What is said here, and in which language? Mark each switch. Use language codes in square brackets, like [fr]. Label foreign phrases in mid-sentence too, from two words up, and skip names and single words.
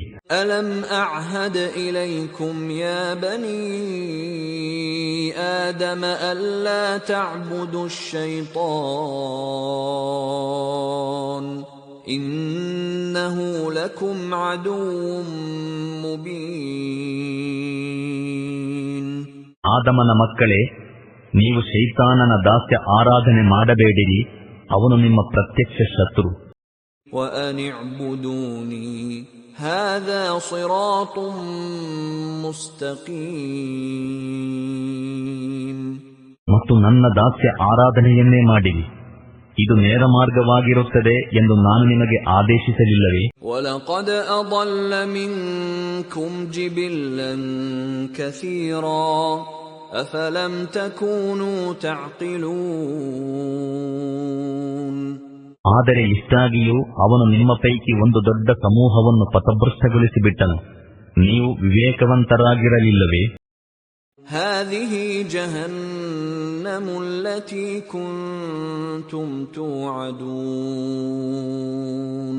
[ar] ألم أعهد إليكم يا بني آدم ألا تعبدوا شيطان إنه لكم عدو مبين. [kn] ಆದಮನ ಮಕ್ಕಳೇ, ನೀವು ಶೈತಾನನ ದಾಸ್ಯ ಆರಾಧನೆ ಮಾಡಬೇಡಿರಿ, ಅವನು ನಿಮ್ಮ ಪ್ರತ್ಯಕ್ಷ ಶತ್ರು. [ar] وَأَنِ اعْبُدُونِي هَذَا صِرَاطٌ مُسْتَقِيمٌ. [kn] ಮತ್ತು ನನ್ನ ದಾಸ್ಯ ಆರಾಧನೆಯನ್ನೇ ಮಾಡಿರಿ, ಇದು ನೇರ ಮಾರ್ಗವಾಗಿರುತ್ತದೆ ಎಂದು ನಾನು ನಿಮಗೆ ಆದೇಶಿಸಲಿಲ್ಲವೇ? [ar] وَلَقَدْ أَضَلَّ مِنكُمْ جِبِلًّا كَثِيرًا أَفَلَمْ تَكُونُوا تَعْقِلُونَ. [kn] ಆದರೆ ಇಷ್ಟಾಗಿಯೂ ಅವನು ನಿಮ್ಮ ಪೈಕಿ ಒಂದು ದೊಡ್ಡ ಸಮೂಹವನ್ನು ಪಥಭ್ರಷ್ಟಗೊಳಿಸಿಬಿಟ್ಟನು, ನೀವು ವಿವೇಕವಂತರಾಗಿರಲಿಲ್ಲವೇ? [ar] هذه جهنم التي كنتم توعدون.